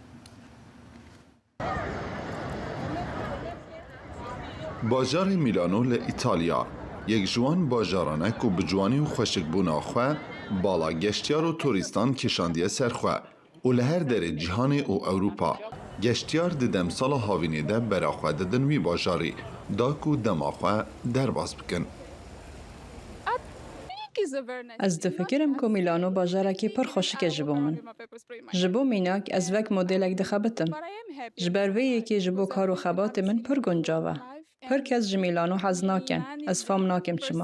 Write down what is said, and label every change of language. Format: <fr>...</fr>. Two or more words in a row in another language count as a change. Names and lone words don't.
<ku>باژاری میلانۆ لە ئیتالیا یەک ژوان باژارانەک و بجوانی و خۆشکبووناخوا باڵا گەشتیار و تۆریستان کێشاندیە سەرخوا و لە هەر دەرێ جیهانێ و ئەوروپا گەشتیار دەدەم ساڵە هاوینێدا بەراخوا دەدن وی باژاری داک و دەماخوا دەرباز بکەن. Ez difikirim ku Milano bajarekî pir xweşik e ji bo min. Ji bo mînak ez vek modelek dixebitim. Ji ber vê yekê ji bo kar û xebatê min pir guncav e. Pir kes ji Milano hez nakin, ez fam nakim çima.</ku>